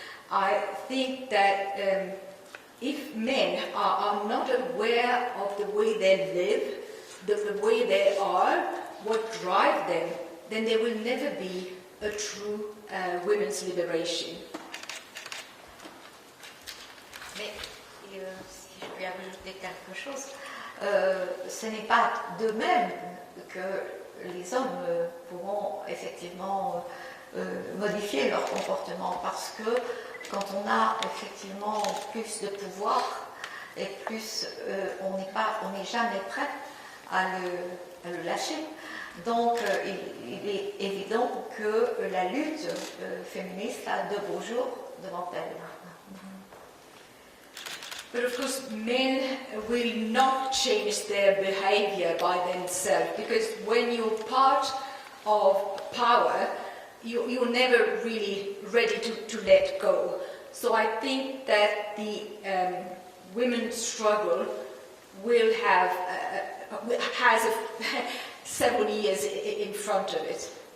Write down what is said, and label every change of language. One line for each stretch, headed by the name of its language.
English: I think that if men are not aware of the way they live, the way they are, what drives them, then there will never be a true women's liberation.
French: Mais si je puis ajouter quelque chose, ce n'est pas de même que les hommes pourront effectivement modifier leur comportement, parce que quand on a effectivement plus de pouvoir et plus on n'est jamais prêt à le lâcher. Donc il est évident que la lutte féministe a de beaux jours devant elle.
English: But of course, men will not change their behavior by themselves, because when you're part of power, you're never really ready to let go. So I think that the women's struggle will has several years in front of it.